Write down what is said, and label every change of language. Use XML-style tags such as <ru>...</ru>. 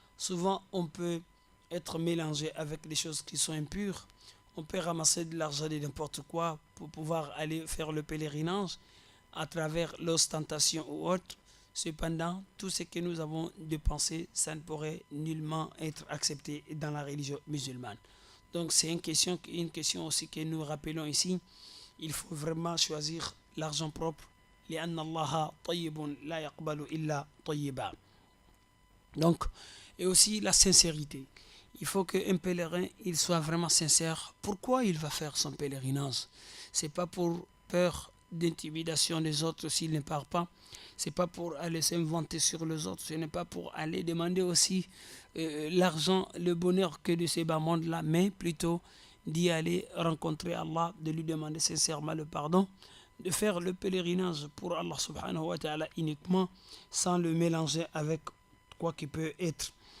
<fr>Souvent on peut être mélangé avec des choses qui sont impures, on peut ramasser de l'argent de n'importe quoi pour pouvoir aller faire le pèlerinage à travers l'ostentation ou autre. Cependant, tout ce que nous avons dépensé, ça ne pourrait nullement être accepté dans la religion musulmane. Donc c'est une question aussi que nous rappelons ici. Il faut vraiment choisir l'argent propre.</fr> <ar>لأن الله طيب لا يقبل إلا طيبا.</ar> <fr>Donc, et aussi la sincérité. Il faut qu'un pèlerin il soit vraiment sincère. Pourquoi il va faire son pèlerinage? C'est pas pour peur d'intimidation des autres s'il ne part pas. C'est pas pour aller s'inventer sur les autres. Ce n'est pas pour aller demander aussi l'argent, le bonheur que de ces bas mondes-là, mais plutôt d'y aller rencontrer Allah, de lui demander sincèrement le pardon, de faire le pèlerinage pour Allah</fr> <ar>subhanahu wa ta'ala</ar> <fr>uniquement, sans le mélanger avec quoi qu'il peut être.</fr>